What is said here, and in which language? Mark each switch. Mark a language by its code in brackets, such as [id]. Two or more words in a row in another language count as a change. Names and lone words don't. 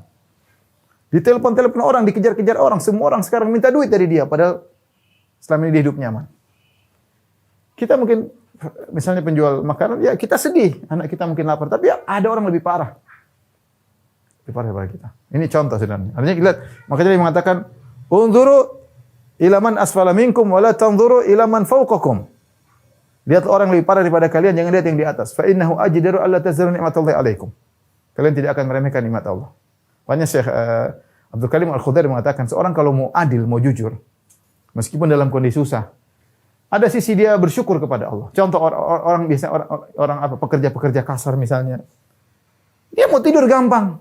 [id] Ditelepon-telepon orang, dikejar-kejar orang. Semua orang sekarang minta duit dari dia. Padahal selama ini dia hidup nyaman. Kita mungkin, misalnya penjual makanan, ya kita sedih. Anak kita mungkin lapar. Tapi ya, ada orang lebih parah. Lebih parah daripada kita. Ini contoh sebenarnya. Artinya kita lihat. Makanya dia mengatakan, [ar] انظروا إلى من أسفل منكم ولا تنظروا إلى من فوقكم. [id] Lihat orang lebih parah daripada kalian, jangan lihat yang di atas. [ar] فإنه أجدر ألا تزدروا نعمة الله عليكم. [id] Kalian tidak akan meremehkan nikmat Allah. Makanya Syekh Abdul Karim Al-Khudairi mengatakan, seorang kalau mau adil, mau jujur, meskipun dalam kondisi susah, ada sisi dia bersyukur kepada Allah. Contoh orang biasa orang apa pekerja-pekerja kasar misalnya. Dia mau tidur gampang.